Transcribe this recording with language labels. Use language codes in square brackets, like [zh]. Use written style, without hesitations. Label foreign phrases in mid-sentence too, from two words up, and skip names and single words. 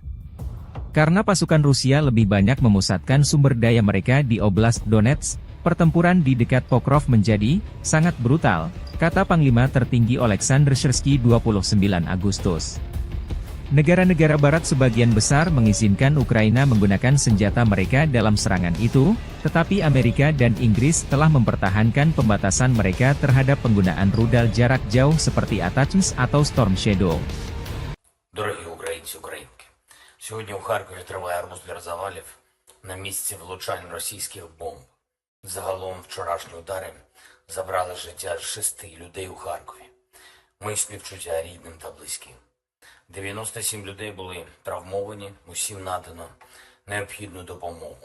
[id] Karena pasukan Rusia lebih banyak memusatkan sumber daya mereka di Oblast Donetsk, pertempuran di dekat Pokrov menjadi sangat brutal, kata Panglima Tertinggi Oleksandr Syrsky 29 Agustus. Negara-negara barat sebagian besar mengizinkan Ukraina menggunakan senjata mereka dalam serangan itu, tetapi Amerika dan Inggris telah mempertahankan pembatasan mereka terhadap penggunaan rudal jarak jauh seperti ATACMS atau Storm Shadow. [uk] Дорогі українці, українки, сьогодні у Харкові триває розбір завалів на місці влучань російських бомб. Загалом вчорашні удари забрали життя 6 людей у Харкові. Ми співчуття рідним та близьким. 97 людей були травмовані, усім надано необхідну допомогу.